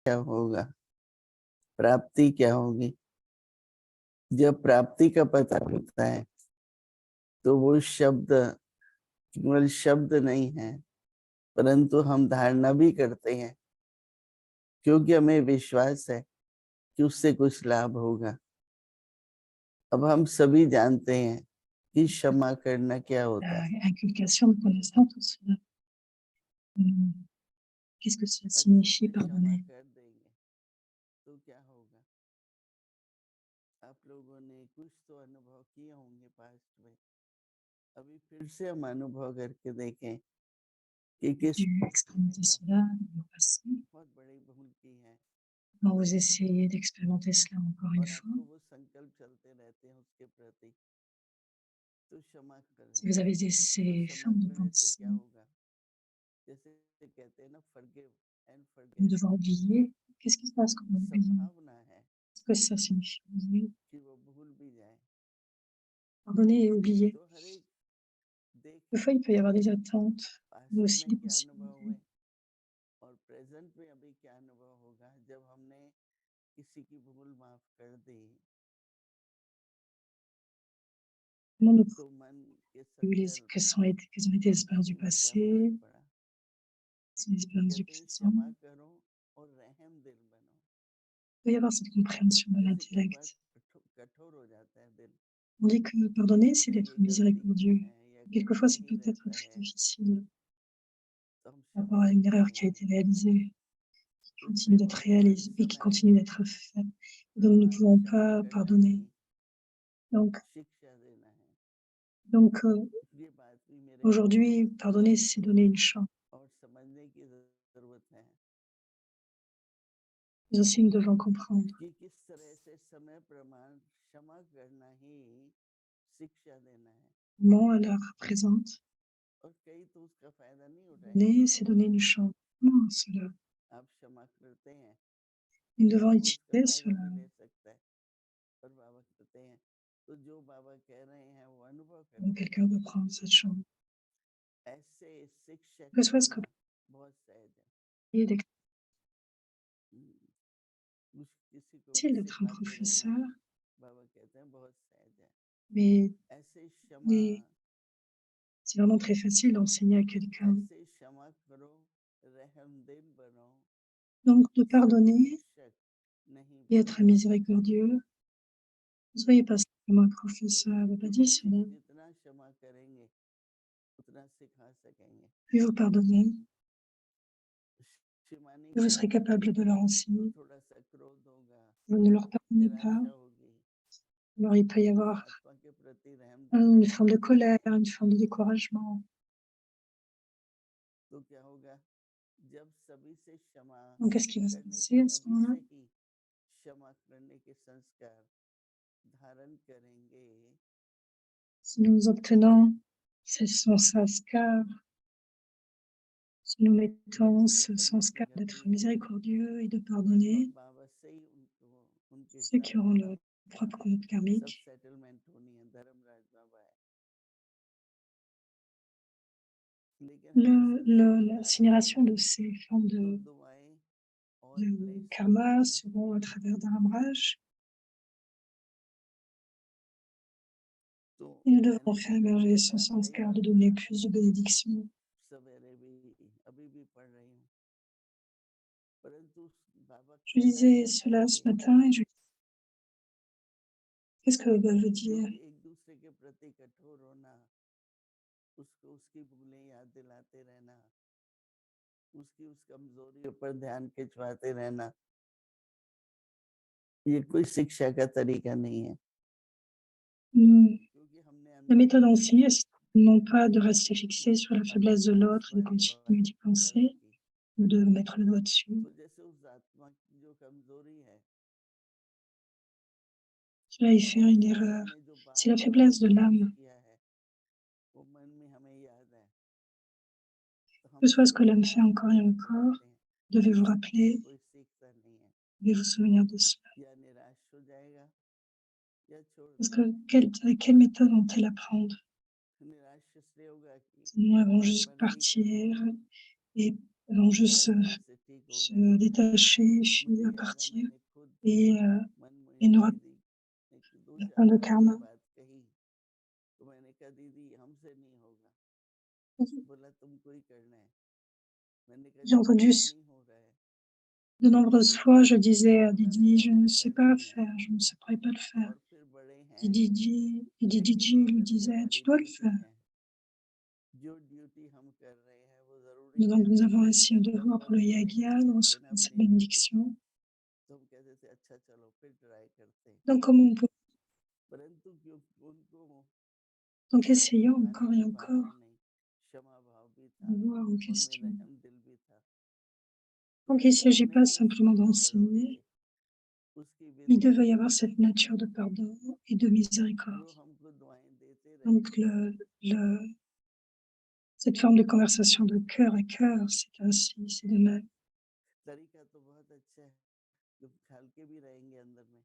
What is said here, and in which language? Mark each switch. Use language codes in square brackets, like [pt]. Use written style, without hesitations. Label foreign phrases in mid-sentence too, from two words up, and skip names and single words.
[hi] क्या होगा, प्राप्ति क्या होगी। जब प्राप्ति का पता होता है तो वो शब्द केवल शब्द नहीं है, परंतु हम धारणा भी करते हैं, क्योंकि हमें विश्वास है कि उससे कुछ लाभ होगा। अब हम सभी जानते हैं कि क्षमा करना क्या होता है। [fr] Inculcation de connaissance, tout cela. Qu'est-ce que ça signifie [hi] क्षमा [fr] pardonner? [hi] कर देंगे तो क्या होगा। आप लोगों ने कुछ तो अनुभव किए होंगे पास्ट में, अभी फिर से हम अनुभव करके देखें कि किस [fr] J'ai expérimenté cela dans le passé. [hi] बहुत बड़ी भूल की है [fr] Quand vous essayez d'expérimenter cela encore une [hi] और [fr] fois, [hi] आपको वो संकल्प चलते रहते हैं उसके प्रति, तो क्षमा करें। [fr] si vous avez [hi] तो [fr] ces [hi] क्षमा [fr] formes de [hi] करने से [fr] pensée, [hi] क्या होगा, जैसे कहते हैं ना, [en] forgive and [fr] nous [hi] फॉरगेट। [fr] devons oublier. Qu'est-ce qui se passe quand on oublie? [hi] संभावना है [fr] Qu'est-ce que ça signifie oublier? [hi] कि वो भूल भी जाए। [fr] Pardonner et oublier. [hi] तो हर एक [fr] Des [hi] देखें [fr] fois, il peut y avoir des attentes, mais [hi] पास्ट [fr] aussi [hi] में [fr] des [hi] क्या अनुभव [fr] possibilités. [hi] हुए और प्रेजेंट में अभी क्या अनुभव होगा जब हमने किसी की भूल माफ कर दी। [fr] Comment nous [hi] तो मन के [fr] quelles [hi] संकल्प [fr] ont été les expériences du [hi] में क्या [fr] passé, [hi] फर्क पड़ा। [fr] quelles sont les expériences du [hi] कहते हैं [fr] présent. [hi] क्षमा करो और रहम दिल बनो। [fr] Il peut y avoir cette compréhension de [hi] जैसे कई बार [fr] l'intellect. [hi] कठोर हो जाता है दिल, [fr] On dit que pardonner, c'est [hi] या [fr] d'être [hi] ये गलती की [fr] miséricordieux. [hi] है या कोई [fr] Quelquefois, ça [hi] नहीं [fr] peut être [hi] रहता [fr] très [hi] है, [fr] difficile [hi] तो हम [fr] par [hi] क्षमा [fr] rapport à une [hi] करते [fr] erreur qui a [hi] हैं। [fr] été réalisée, qui [hi] तो [fr] continue d'être [hi] इसलिए हर [fr] réalisée et qui [hi] समय [fr] continue d'être faite. Donc, nous ne pouvons [hi] क्षमा [fr] pas [hi] करना [fr] pardonner. [hi] नहीं, [fr] Donc, [hi] शिक्षा देना है। [fr] donc [hi] ये बात भी मेरे [fr] aujourd'hui, pardonner, c'est donner une chance. [hi] और समझने की जरूरत है [fr] Mais aussi, nous devons comprendre [hi] कि किस तरह से समय प्रमाण क्षमा करना ही शिक्षा देना है, [fr] comment, à l'heure présente, [hi] और कई तो उसका फायदा नहीं उठाएंगे। [fr] donner, c'est donner une chance. Comment cela? [hi] आप क्षमा करते हैं [fr] Nous devons [hi] वो उसका [fr] utiliser [hi] फायदा [fr] cela. [hi] भी ले सकता है, और बाबा कहते हैं तो जो बाबा कह रहे हैं वो अनुभव [fr] Donc, [hi] करके [fr] quelqu'un [hi] करो। [fr] veut prendre cette chance. [hi] ऐसे शिक्षक [fr] Que ce soit ce que [hi] होना बहुत सहज है। [fr] vous voyez, [hi] किसी को [fr] difficile d'être un [hi] सिखाते रहना, [fr] professeur, [hi] बाबा कहते हैं बहुत सहज है। [fr] mais [hi] ऐसे क्षमा, [fr] c'est vraiment très facile d'enseigner à quelqu'un. [hi] ऐसे क्षमा करो, रहमदिल बनो, [fr] Donc, de pardonner [hi] शिक्षक नहीं [fr] et [hi] बन [fr] être [hi] सकते। [fr] miséricordieux. Ne soyez pas simplement un professeur, ne pas dire cela. [hi] जितना क्षमा करेंगे उतना सिखा सकेंगे। [fr] Plus vous pardonnez, [hi] क्षमा नहीं [fr] plus vous serez [hi] करेंगे [fr] capable de leur [hi] तो [fr] enseigner. [hi] थोड़ा सा क्रोध होगा, [fr] Vous ne leur pardonnez pas, [hi] निराशा होगी, [fr] alors il peut y [hi] उस [fr] avoir [hi] आत्मा के प्रति रहमदिल [fr] une [hi] नहीं [fr] forme de colère, [hi] दिखाएंगे। [fr] une forme de découragement. [hi] तो क्या होगा, जब सभी से क्षमा [fr] Donc, qu'est-ce qui va se [hi] करने [fr] passer [hi] के [fr] à ce [hi] अभी [fr] moment-là? [hi] से ही क्षमा करने के संस्कार धारण करेंगे, [fr] Si nous obtenons ce sanskar, si nous mettons ce sanskar d'être miséricordieux et de [hi] और [fr] pardonner [hi] बाबा से ही उनके [fr] ceux [hi] हिसाब [fr] qui auront [hi] से [fr] leur propre compte [hi] सब [fr] karmique, [hi] सेटलमेंट होनी है, धर्मराज बाबा है। लेकिन हमें संस्कार धारण [fr] l'incinération [hi] करना [fr] de [hi] है, [fr] ces formes [hi] तो दुआएं और [fr] de [hi] ब्लेसिंग [fr] karma [hi] भी, [fr] seront à travers Dharamraj. [hi] तो [fr] Et nous devons [hi] मैंने [fr] faire [hi] संकल्प [fr] émerger [hi] किया [fr] ce [hi] था कई [fr] sanskar de [hi] बार [fr] donner [hi] पढ़ा, [fr] plus de bénédictions. [hi] सवेरे भी अभी भी पढ़ रही हूँ, परंतु बाबा [fr] Je [hi] कहना [fr] disais [hi] क्या [fr] cela [hi] चाहते [fr] ce [hi] हैं, [fr] matin et qu'est-ce que veut dire? [hi] क्योंकि एक दूसरे के प्रति कठोर होना, उसको उसकी भूलें याद दिलाते रहना, उसकी उस कमजोरियों पर ध्यान खिंचवाते रहना, ये कोई शिक्षा का तरीका नहीं है। क्योंकि हमने [fr] La [hi] अनुभव [fr] méthode [hi] कर [fr] enseignée, [hi] लिया [fr] c'est non pas de rester fixé sur la faiblesse de l'autre et de [hi] बाबा [fr] continuer d'y penser, [hi] की, [fr] ou de mettre le doigt dessus. [hi] तो जैसे उस आत्मा की जो कमजोरी है, [fr] Cela est faire une [hi] ऐसे [fr] erreur. [hi] हमने जो [fr] C'est la [hi] बार बार [fr] faiblesse de [hi] प्रयास [fr] l'âme. [hi] किया है वो मन में हमें याद है, तो [fr] Que [hi] हम [fr] ce soit ce que l'âme fait [hi] संस्कार [fr] encore et [hi] धारण [fr] encore, [hi] कराते हैं। [fr] devez vous [hi] इससे [fr] rappeler, [hi] कोई सीखता नहीं है, [fr] devez vous souvenir de cela. [hi] या निराश हो जाएगा या छोड़ [fr] Parce que [hi] देगा। [fr] avec quelle méthode vont-elles apprendre? [hi] निराश इसलिए होगा कि [fr] Sinon, elles vont [hi] बार [fr] juste [hi] बार नहीं कर [fr] partir [hi] सकते, [fr] et elles vont juste [hi] शायद हमसे ठीक [fr] se [hi] होगा। [fr] détacher, puis [hi] मुझे याद है [fr] partir [hi] मैंने खुद [fr] et et ne [hi] मनमोहिनी [fr] pas [hi] दीदी ने 2-4 [fr] faire de [hi] साल की [fr] karma. [hi] बात कही, तो मैंने कहा दीदी हमसे नहीं होगा। बोला तुमको ही करना है। मैंने कहा [fr] J'ai [hi] जब [fr] entendu [hi] मुझसे नहीं हो रहा है, [fr] de nombreuses [hi] तो [fr] fois, je [hi] तुम [fr] disais à [hi] बोला [fr] Didi: [hi] नहीं [fr] «Je ne [hi] ऐसे [fr] sais [hi] करना [fr] pas [hi] ही है। [fr] faire, je ne saurais pas le faire». [hi] और फिर बड़े [fr] Et [hi] हैं, [fr] Didi [hi] लेकिन [fr] lui [hi] ये [fr] disait: «Tu [hi] हमारी [fr] dois le [hi] ड्यूटी [fr] faire». [hi] है। जो ड्यूटी हम कर रहे हैं वो ज़रूरी [fr] Donc [hi] है। [fr] nous avons ainsi un [hi] तो हम [fr] devoir pour le [hi] बड़े बड़े [fr] yagya, [hi] कर [fr] nous [hi] लेते ना [fr] recevons cette [hi] अपनी ड्यूटी, [fr] bénédiction. [hi] तो हम कहते थे अच्छा चलो फिर ट्राई करते हैं। [fr] Donc comment on peut [hi] परंतु क्यों उनको [fr] donc essayons [hi] सिखाने [fr] encore et [hi] की [fr] encore [hi] भावना नहीं, क्षमा भाव भी था, [fr] de voir en [hi] उनमें [fr] question. [hi] रहम दिल भी था। तो [fr] Donc il ne s'agit pas [hi] जैसे [fr] simplement [hi] जैसे [fr] d'enseigner, [hi] बढ़ोगे उसकी [fr] il devait y [hi] विधि [fr] avoir cette nature de pardon et de miséricorde. [hi] जो हमको दुआएं देते [fr] Donc [hi] रहेंगे। [fr] le cette forme de conversation de cœur à cœur, c'est ainsi, c'est de même. [hi] तरीका तो बहुत अच्छा है, जो हल्के भी रहेंगे अंदर में।